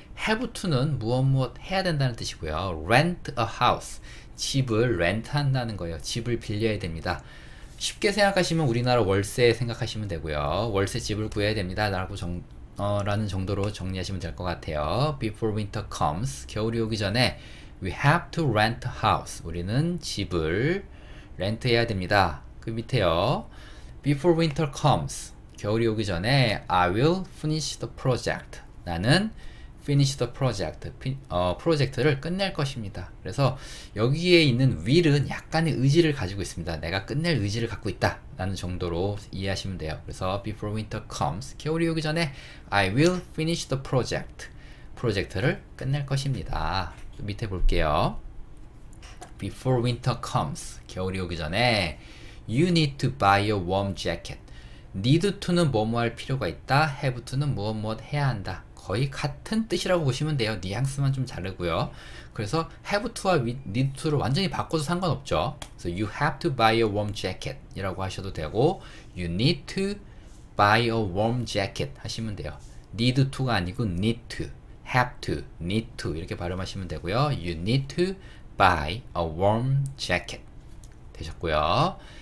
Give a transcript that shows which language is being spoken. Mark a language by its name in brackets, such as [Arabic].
[Korean] have to는 무엇 해야 된다는 뜻이고요. [English] rent a house. [Korean] 집을 렌트한다는 거예요. 집을 빌려야 됩니다. 쉽게 생각하시면 우리나라 월세 생각하시면 되고요. 월세 집을 구해야 됩니다. 라는 정도로 정리하시면 될 것 같아요. [English] Before winter comes. [Korean] 겨울이 오기 전에 [English] we have to rent a house. [Korean] 우리는 집을 렌트해야 됩니다. 그 밑에요. [English] Before winter comes. [Korean] 겨울이 오기 전에 [English] I will finish the project. 나는 finish the project. [Korean] 프로젝트를 끝낼 것입니다. 그래서 여기에 있는 will은 약간의 의지를 가지고 있습니다. 내가 끝낼 의지를 갖고 있다. 라는 정도로 이해하시면 돼요. [English] 그래서 before winter comes. [Korean] 겨울이 오기 전에 [English] I will finish the project. [Korean] 프로젝트를 끝낼 것입니다. 밑에 볼게요. [English] Before winter comes. [Korean] 겨울이 오기 전에 [English] You need to buy a warm jacket. [Korean] need to는 뭐뭐 할 필요가 있다. have to는 무엇 해야 한다. 거의 같은 뜻이라고 보시면 돼요. 뉘앙스만 좀 다르고요. 그래서 have to와 need to를 완전히 바꿔도 상관없죠. [English] 그래서 you have to buy a warm jacket [Korean] 이라고 하셔도 되고 [English] you need to buy a warm jacket [Korean] 하시면 돼요. need to가 아니고 need to, have to, need to 이렇게 발음하시면 되고요. [English] you need to buy a warm jacket 되셨고요.